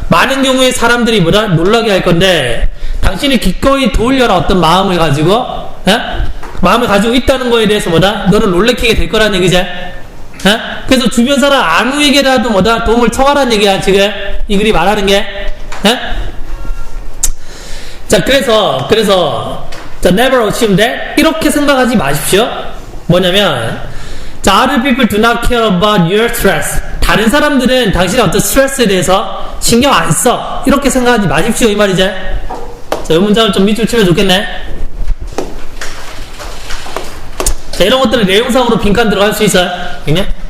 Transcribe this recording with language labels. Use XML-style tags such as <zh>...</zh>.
<ko>많은 경우에 사람들이 뭐다? 놀라게 할 건데 당신이 기꺼이 도우려는 어떤 마음을 가지고 마음을 가지고 있다는 거에 대해서 뭐다? 너를 놀래키게 될 거라는 얘기지. 그래서 주변 사람 아무에게라도 뭐다? 도움을 청하라는 얘기야 지금 이 글이 말하는 게. 자, 그래서 자,</ko> <en>never assume that,</en> <ko>이렇게 생각하지 마십시오.</ko> <en>뭐냐면 자, other people do not care about your stress.</en> <ko>다른 사람들은 당신의 어떤 스트레스에 대해서 신경 안 써. 이렇게 생각하지 마십시오 이 말이지. 자, 이 문장을 좀 밑줄 치면 좋겠네. 자, 이런 것들은 내용상으로 빈칸 들어갈 수 있어요. 그냥?</ko>